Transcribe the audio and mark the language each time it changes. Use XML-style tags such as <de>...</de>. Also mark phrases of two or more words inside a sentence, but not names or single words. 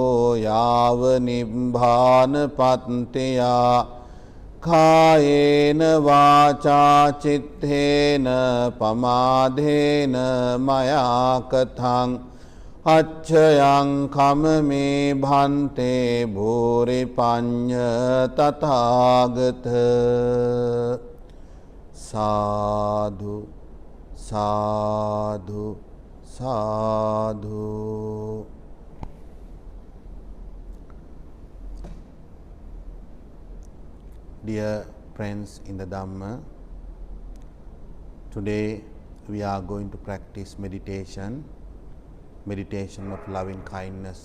<pi>යාව නිබ්බාන පත්තියා කායේන වාචා චිත්තේන පමාදේන මයා කතං අච්ඡයං කමමේ භන්තේ භූරි පඤ්ඤ තථාගත සාදු සාදු Sadhu.</pi> <en>Dear friends in the Dhamma, today we are going to practice meditation of loving kindness.</en>